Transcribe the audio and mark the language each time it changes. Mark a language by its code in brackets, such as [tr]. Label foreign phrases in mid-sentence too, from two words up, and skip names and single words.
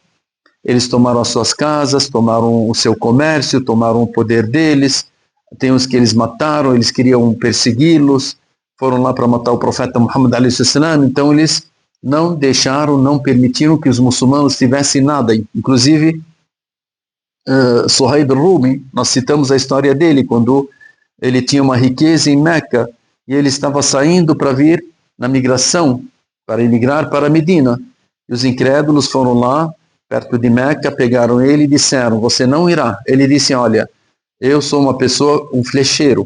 [pt] Eles tomaram as suas casas, tomaram o seu comércio, tomaram o poder deles. Tem uns que eles mataram, eles queriam persegui-los, foram lá para matar o profeta Muhammad a.s. Então eles não deixaram, não permitiram que os muçulmanos tivessem nada. Inclusive, Suhaib al-Rumi, nós citamos a história dele, quando ele tinha uma riqueza em Meca, e ele estava saindo para vir na migração, para emigrar para Medina. E os incrédulos foram lá perto de Meca, pegaram ele e disseram, você não irá. Ele disse, olha, eu sou uma pessoa, um flecheiro.